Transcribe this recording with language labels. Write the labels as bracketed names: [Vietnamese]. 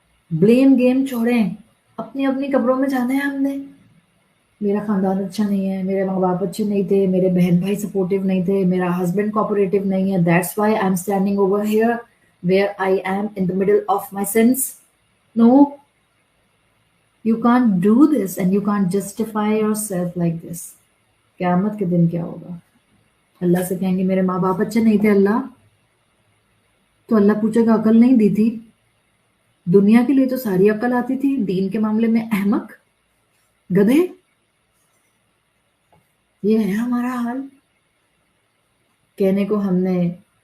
[Urdu] Blame game چھوڑیں، اپنی اپنی قبروں میں جانا ہے ہم نے۔ میرا خاندان اچھا نہیں ہے، میرے ماں باپ اچھے نہیں تھے، میرے بہن بھائی سپورٹیو نہیں تھے، میرا ہسبینڈ کوآپریٹیو نہیں ہے، [English] That's why I am standing over here where I am in the middle of my sins. No, you can't do this and you can't justify yourself like this. [Urdu] قیامت کے دن کیا ہوگا؟ اللہ سے کہیں گے میرے ماں باپ اچھے نہیں تھے اللہ، تو اللہ پوچھے گا عقل نہیں دی تھی؟ دنیا کے لیے تو ساری عقل آتی تھی، دین کے معاملے میں احمق، گدھے۔ یہ ہے ہمارا حال۔ کہنے کو ہم نے